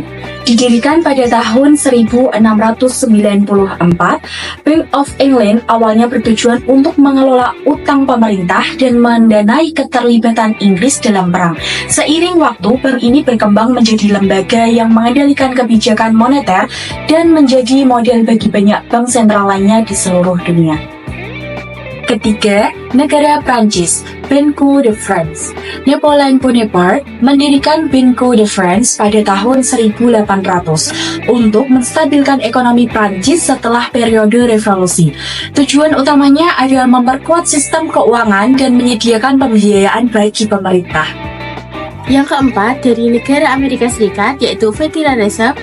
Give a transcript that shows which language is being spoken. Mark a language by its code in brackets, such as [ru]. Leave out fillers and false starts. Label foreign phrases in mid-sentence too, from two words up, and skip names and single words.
[id] Didirikan pada tahun 1694, Bank of England awalnya bertujuan untuk mengelola utang pemerintah dan mendanai keterlibatan Inggris dalam perang. Seiring waktu, bank ini berkembang menjadi lembaga yang mengendalikan kebijakan moneter dan menjadi model bagi banyak bank sentral lainnya di seluruh dunia. Ketiga, negara Prancis, Banque de France. Napoleon Bonaparte mendirikan Banque de France pada tahun 1800 untuk menstabilkan ekonomi Prancis setelah periode revolusi. Tujuan utamanya adalah memperkuat sistem keuangan dan menyediakan pembiayaan bagi pemerintah. Yang keempat, dari negara Amerika Serikat, yaitu Federal Reserve.